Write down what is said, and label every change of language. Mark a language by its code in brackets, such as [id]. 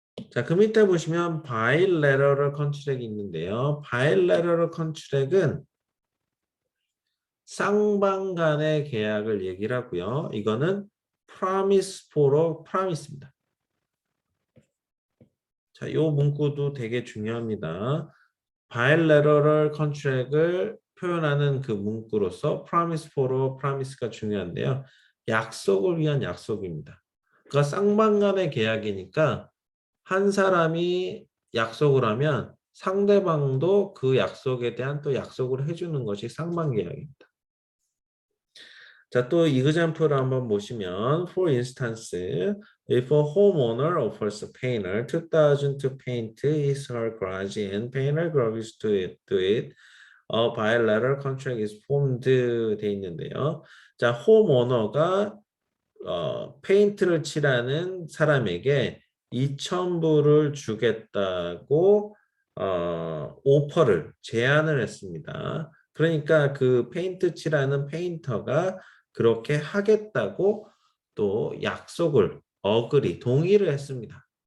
[ko] 자, 그 밑에 보시면 bilateral contract이 있는데요. bilateral contract은 쌍방 간의 계약을 얘기를 하고요. 이거는 promise for promise입니다. 자, 요 문구도 되게 중요합니다. bilateral contract을 표현하는 그 문구로서 promise for promise가 중요한데요. 약속을 위한 약속입니다. 그러니까 쌍방 간의 계약이니까 한 사람이 약속을 하면 상대방도 그 약속에 대한 또 약속을 해주는 것이 쌍방계약입니다. 자, 또 example을 한번 보시면 [en] for instance, if a homeowner offers a painter 2,000 to paint his her garage and painter agrees to it, a bilateral contract is formed [ko] 돼 있는데요. 자, 홈오너가 페인트를 칠하는 사람에게 2,000불을 주겠다고 오퍼를 제안을 했습니다. 그러니까 그 페인트 칠하는 페인터가 그렇게 하겠다고 또 약속을 동의를 했습니다.